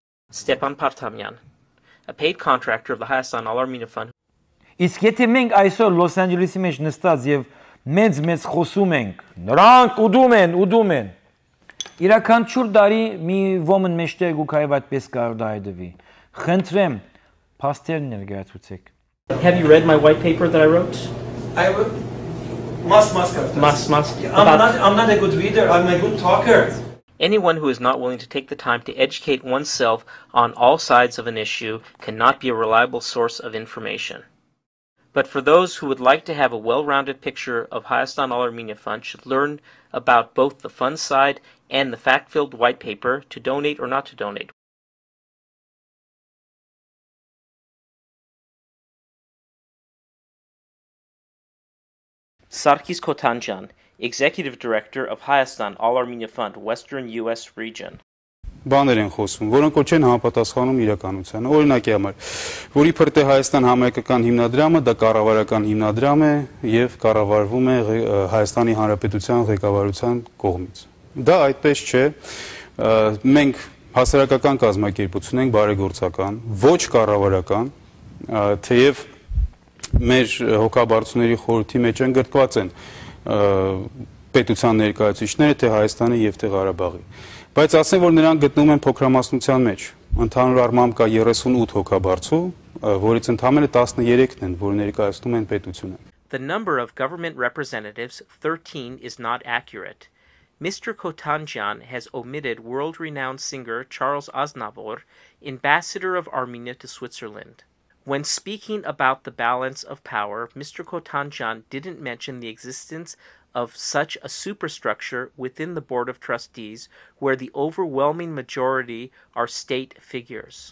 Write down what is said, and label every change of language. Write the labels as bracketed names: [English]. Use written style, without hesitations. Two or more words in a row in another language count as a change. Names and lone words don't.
[English] Stepan Partamyan, a paid contractor of the Hayastan All-Armenian Fund. [Armenian] Իսկ եթե մենք այսօր Լոս Անջելեսի մեջ նստած եւ մեծ խոսում ենք, նրանք ուդում են, իրականչուր դարի մի ոմն մեջտեղ գուքայով այդպես կարող դա հայդվի։ Խնդրեմ, փաստերն ներկայացուցեք։ [English] Have you read my white paper that I wrote? Must. I'm not a good reader, I'm a good talker. Anyone who is not willing to take the time to educate oneself on all sides of an issue cannot be a reliable source of information. But for those who would like to have a well-rounded picture of Hayastan All-Armenian Fund should learn about both the fund side and the fact-filled white paper to donate or not to donate. Sarkis Kotanjan, Executive Director of Hayastan All-Armenian Fund, Western U.S. Region. [Armenian] Բաներ են խոսում, որոնք ոչ են համապատասխանում իրականությանը։ Օրինակի համար, որ իբր թե Հայաստան համայնքական հիմնադրամը դա կառավարական հիմնադրամ է եւ կառավարվում է Հայաստանի Հանրապետության ղեկավարության կողմից։ Դա այդպես չէ։ Մենք հասարակական կազմակերպություն ենք, բարեգործական, ոչ կառավարական, թեև մեր հոգաբարձուների խորհրդի մեջ ընդգրկված են պետության ներկայացուցիչները թե Հայաստանի եւ թե Ղարաբաղի։ Բայց ասեմ, որ նրանք գտնվում են փոքրամասնության մեջ։ Ընդհանուր առմամբ կա 38 հոգաբարձու, որից ընդամենը 13-ն են, որ ներկայացնում են պետությունը։ [English] The number of government representatives, 13, is not accurate. Mr. Kotanjan has omitted world-renowned singer Charles Aznavour, ambassador of Armenia to Switzerland. When speaking about the balance of power, Mr. Kotanjan didn't mention the existence of such a superstructure within the Board of Trustees where the overwhelming majority are state figures.